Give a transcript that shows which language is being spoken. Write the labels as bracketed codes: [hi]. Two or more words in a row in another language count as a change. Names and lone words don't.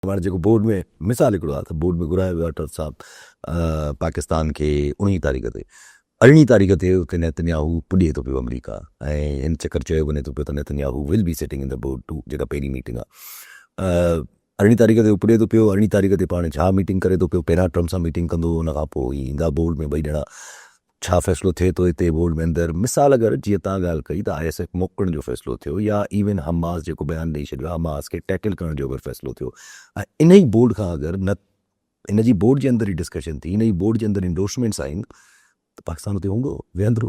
[sd] हमारे जेको बोर्ड में मिसाल हिकिड़ो आहे त बोर्ड में घुरायो वियो आहे डॉक्टर साहब पाकिस्तान खे 19 तारीख़ ते 18 तारीख़ ते उते नेतन्याहू पुॼे थो पियो अमरीका ऐं हिन चकर चयो वञे थो पियो त नेतन्याहू [en] will be sitting in the board to [sd] जेका पहिरीं मीटिंग आहे 18 तारीख़ ते पुॼे थो पियो 18 तारीख़ ते पाण छा मीटिंग करे थो पियो पहिरियां ट्रम्प सां मीटिंग कंदो उन खां पोइ ईंदा बोर्ड में ॿई ॼणा छा फ़ैसिलो थिए थो हिते बोर्ड में अंदरि मिसाल अगरि जीअं तव्हां ॻाल्हि कई त ISF मोकिलण जो फ़ैसिलो थियो या इवन हमास जेको बयानु ॾेई छॾियो हमास खे टैकल करण जो अगरि फ़ैसिलो थियो ऐं इन ई बोर्ड खां अगरि न इन जी बोर्ड जे अंदरि ई डिस्कशन थी इन ई बोर्ड जे अंदरि इंडोर्समेंट्स आहिनि त पाकिस्तान उते हूंदो वेहंदो